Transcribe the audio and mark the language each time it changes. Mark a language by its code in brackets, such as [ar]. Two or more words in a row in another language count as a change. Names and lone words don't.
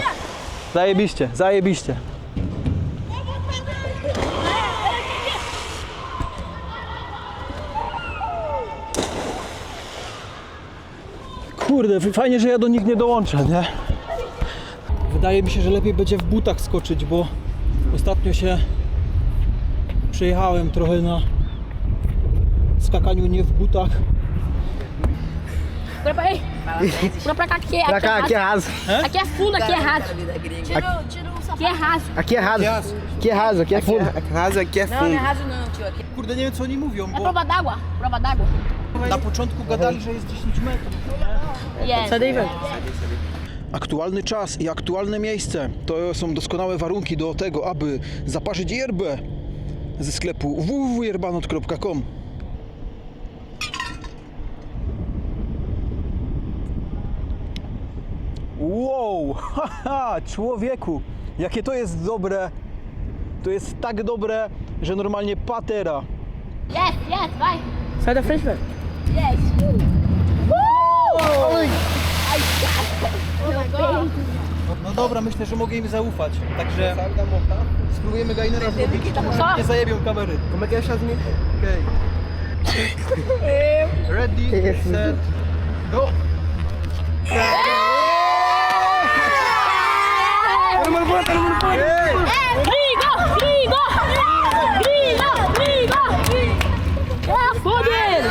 [pl] Zajebiście, zajebiście. Kurde, fajnie, że ja do nich nie dołączę, nie? Wydaje mi się, że lepiej będzie w butach skoczyć, bo ostatnio się przejechałem trochę na skakaniu nie w butach. [pt] Bora pra aí. Bora pra cá, aqui é, Pra cá, aqui é raso. aqui é fundo, aqui é raso. Aqui é raso. Aqui é raso. Aqui é raso, aqui é fundo. Raso aqui é fundo. raso não, tio. Aqui [pl] Kurde, nie wiem co oni mówią, [pt] é [pl] bo [pt] prova d'água. Prova d'água. [pl] na początku gadali, że jest 10 metrów. [en] Yes. [pt] Sai daí, velho. [pl] Aktualny czas i aktualne miejsce to są doskonałe warunki do tego, aby zaparzyć yerbę ze sklepu www.yerbanot.com. Wow, haha, człowieku, jakie to jest dobre. To jest tak dobre, że normalnie patera. [en] Yes, yes, [pt] vai. Sai da frente, velho. Yes. Ai, cara. [en] Oh my God. [pl] No dobra, myślę, że mogę im zaufać. Także spróbujemy Gainera zrobić. Co? Nie zajebią kamery. [pt] Como é que é a chazinha? [pl] Okej. [en] Ready, set, go. [pt] Gringo, gringo. Gringo, gringo. É, foda-se.